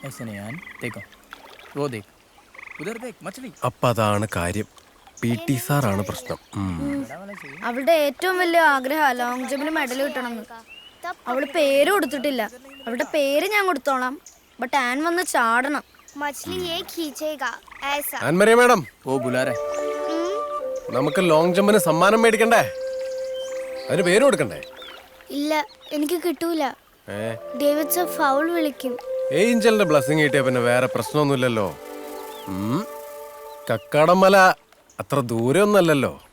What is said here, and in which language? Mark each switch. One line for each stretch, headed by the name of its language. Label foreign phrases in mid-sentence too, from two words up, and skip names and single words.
Hindi: ऐसे नहीं यार, देखो वो देख उधर देख मछली
Malayalam: അപ്പൊ അതാണ് കാര്യം. PT സാറാണ് പ്രശ്നം.
Hindi: बड़ा वाला चाहिए
Malayalam: അവളുടെ ഏറ്റവും വലിയ ആഗ്രഹം
English: long jumpil
Malayalam: മെഡൽ കിട്ടണമെന്ന്. അവള് പേര് കൊടുത്തിട്ടില്ല. അവളുടെ പേര് ഞാൻ കൊടുത്തോളാം. ബട്ട് ആൻ വന്ന് ചാടണം.
Hindi: मछली ये खींचेगा ऐसा।
Malayalam: ആൻമരിയ മാഡം,
Hindi: वो बुला रहा है
Malayalam: നമുക്ക്
English: long jumpinu
Malayalam: സമ്മാനം മേടിക്കണ്ടേ? അതിന് പേര് കൊടുക്കണ്ടേ? ഇല്ല എനിക്ക് കിട്ടൂല. ഏ ഡേവിഡ് സർ ഫൗൾ വിളിക്കും. ഏഞ്ചലിന്റെ ബ്ലസ്സിങ് കിട്ടിയ പിന്നെ വേറെ പ്രശ്നമൊന്നുമില്ലല്ലോ. കക്കാടമല അത്ര ദൂരമൊന്നല്ലല്ലോ.